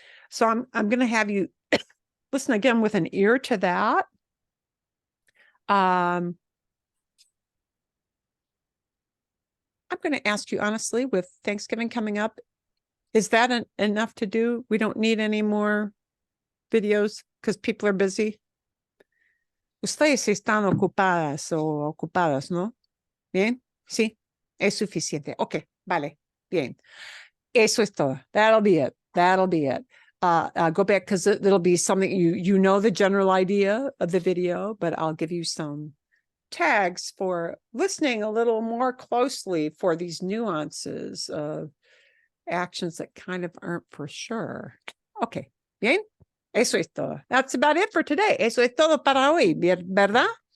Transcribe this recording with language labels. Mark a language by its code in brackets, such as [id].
[en] So I'm going to have you listen again with an ear to that. I'm going to ask you honestly, with Thanksgiving coming up, is that enough to do? We don't need any more videos because people are busy. [es] Ustedes están ocupadas o ocupados, ¿no? Bien, sí, es suficiente. Okay, vale, bien. Eso es todo. [en] That'll be it. go back because it'll be something you know the general idea of the video, but I'll give you some tags for listening a little more closely for these nuances of actions that kind of aren't for sure. Okay, [es] bien. Eso es todo. [en] That's about it for today. [es] Eso es todo para hoy, ¿verdad?